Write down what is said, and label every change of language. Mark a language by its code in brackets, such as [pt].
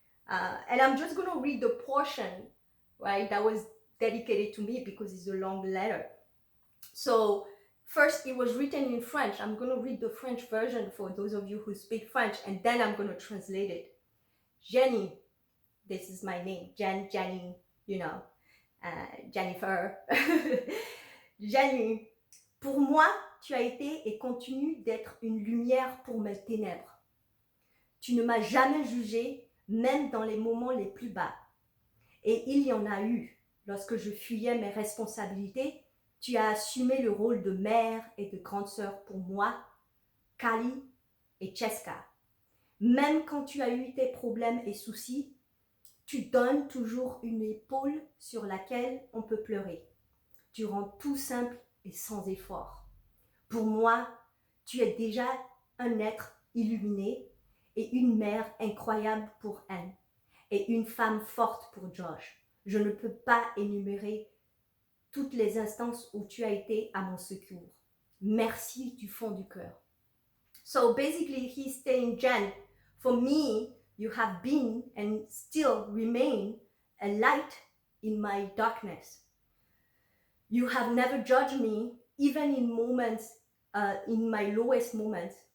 [en] And I'm just going to read the portion, right, that was dedicated to me, because it's a long letter. So first, it was written in French. I'm going to read the French version for those of you who speak French, and then I'm going to translate it. Jenny, this is my name, Jenny, Jennifer. [fr] Jenny, pour moi, tu as été et continues d'être une lumière pour mes ténèbres. Tu ne m'as jamais jugée, même dans les moments les plus bas. Et il y en a eu. Lorsque je fuyais mes responsabilités, tu as assumé le rôle de mère et de grande sœur pour moi, Kali et Cheska. Même quand tu as eu tes problèmes et soucis, tu donnes toujours une épaule sur laquelle on peut pleurer. Tu rends tout simple et sans effort. Pour moi, tu es déjà un être illuminé et une mère incroyable pour Anne et une femme forte pour Josh. Je ne peux pas énumérer toutes les instances où tu as été à mon secours. Merci du fond du cœur. [en] So basically, he's saying, Jen, for me, you have been and still remain a light in my darkness. You have never judged me, even in moments, in my lowest moments.